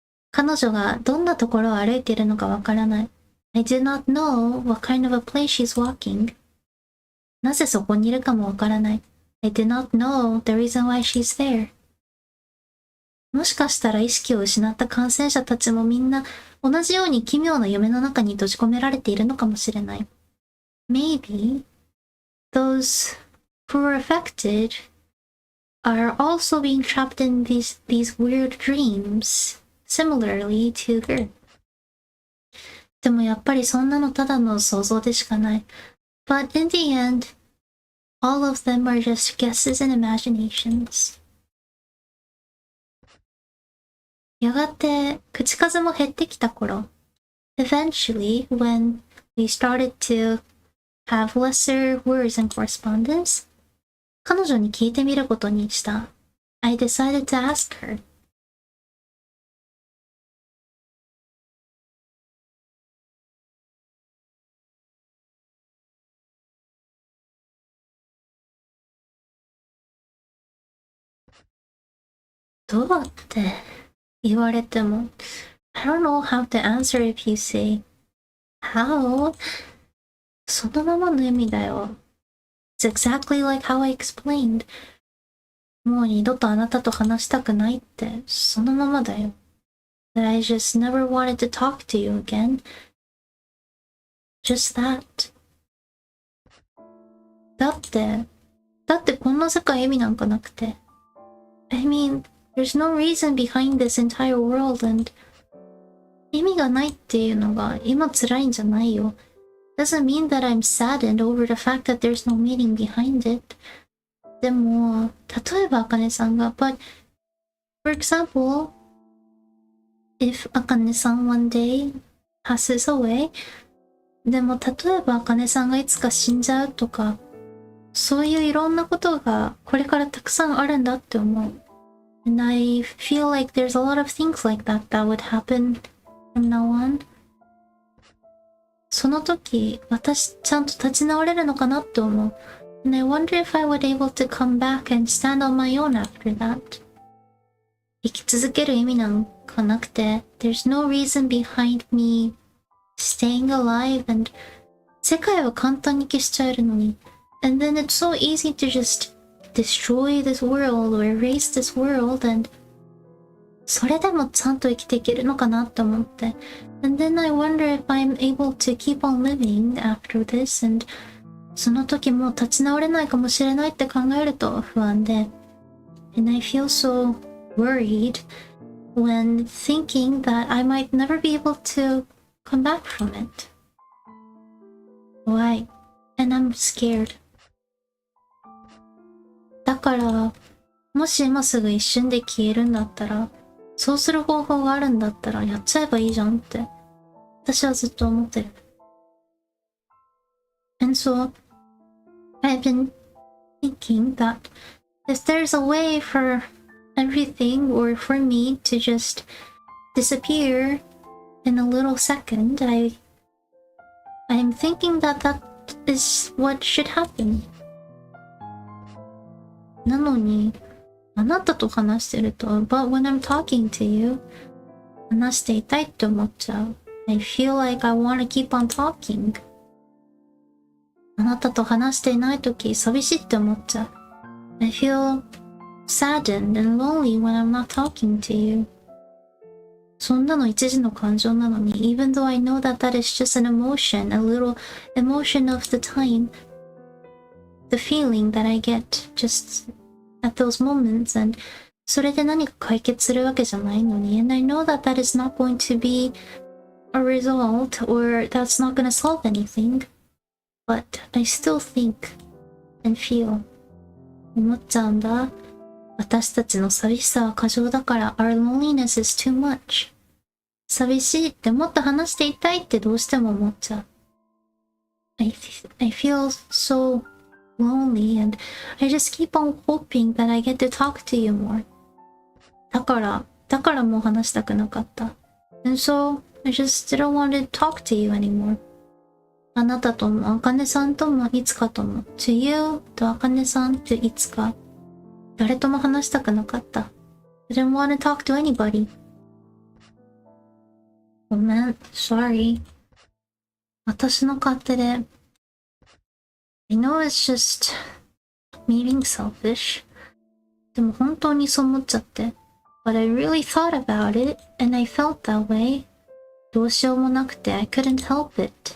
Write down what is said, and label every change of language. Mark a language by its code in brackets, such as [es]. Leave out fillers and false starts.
[ja] 彼女がどんなところを歩いているのかわからない。 [en] I do not know what kind of a place she's walking. [ja] なぜそこにいるかもわからない。 [en] I do not know the reason why she's there. [ja] もしかしたら意識を失った感染者たちもみんな同じように奇妙な夢の中に閉じ込められているのかもしれない。 [en] Maybe those who were affected are also being trapped in these weird dreams, similarly to her. [ja] でもやっぱりそんなのただの想像でしかない。 [en] But in the end, all of them are just guesses and imaginations. [ja] やがて口数も減ってきた頃 [en] Eventually, when we started to have lesser words and correspondence, [ja] 彼女に聞いてみることにした。 [en] I decided to ask her. [ja] どうって言われても [en] I don't know how to answer if you say How? [ja] そのままの意味だよ。 [en] It's exactly like how I explained. [ja] もう二度とあなたと話したくないってそのままだよ。 [en] That I just never wanted to talk to you again. Just that. [ja] だってこんな世界意味なんかなくて。 [en] I mean, there's no reason behind this entire world and [ja] 意味がないっていうのが今辛いんじゃないよ。 [en] Doesn't mean that I'm saddened over the fact that there's no meaning behind it. [ja] でも、例えばあかねさんが、 [en] but, for example, if あかねさん one day passes away, [ja] でも例えばあかねさんがいつか死んじゃうとか、そういういろんなことがこれからたくさんあるんだって思う。 [en] And I feel like there's a lot of things like that that would happen from now on. [ja] その時、私ちゃんと立ち直れるのかなって思う。 [en] And I wonder if I would able to come back and stand on my own after that. [ja] 生き続ける意味なんかなくて、 [en] there's no reason behind me staying alive and [ja] 世界は簡単に消しちゃえるのに。 [en] And then it's so easy to just destroy this world or erase this world and [ja] それでもちゃんと生きていけるのかなって思って。 [en] And then I wonder if I'm able to keep on living after this and [ja] その時もう立ち直れないかもしれないって考えると不安で。 [en] And I feel so worried when thinking that I might never be able to come back from it. Why? And I'm scared. [ja] だからもし今すぐ一瞬で消えるんだったら、そうする方法があるんだったらやっちゃえばいいじゃんって、私はずっと思ってる。 [en] And so, I've been thinking that if there's a way for everything or for me to just disappear in a little second, I'm thinking that that is what should happen. [ja] なのに、あなたと話してると、 [en] but when I'm talking to you, [ja] 話していたいって思っちゃう。 [en] I feel like I want to keep on talking. [ja] あなたと話していないとき、寂しいって思っちゃう。 [en] I feel saddened and lonely when I'm not talking to you. [ja] そんなの一時の感情なのに、 [en] even though I know that that is just an emotion, a little emotion of the time, the feeling that I get just at those moments, and [ja] それで何か解決するわけじゃないのに、 [en] and I know that that is not going to be a result, or that's not going to solve anything, but I still think and feel. [ja] 思っちゃうんだ。私たちの寂しさは過剰だから、 [en] our loneliness is too much. [ja] 寂しいってもっと話していたいってどうしても思っちゃう。 [en] I feel so lonely and I just keep on hoping that I get to talk to you more. [ja] だからもう話したくなかった。 [en] And so, I just didn't want to talk to you anymore. [ja] あなたとも、あかねさんとも、いつかとも。 [en] To you [ja] とあかねさんっていつか。誰とも話したくなかった。 [en] I didn't want to talk to anybody. [ja] ごめん、 [en] sorry. [ja] 私の勝手で。 [en] I know it's just me being selfish. [ja] でも本当にそう思っちゃって。 [en] But I really thought about it, and I felt that way. [ja] どうしようもなくて、 [en] I couldn't help it.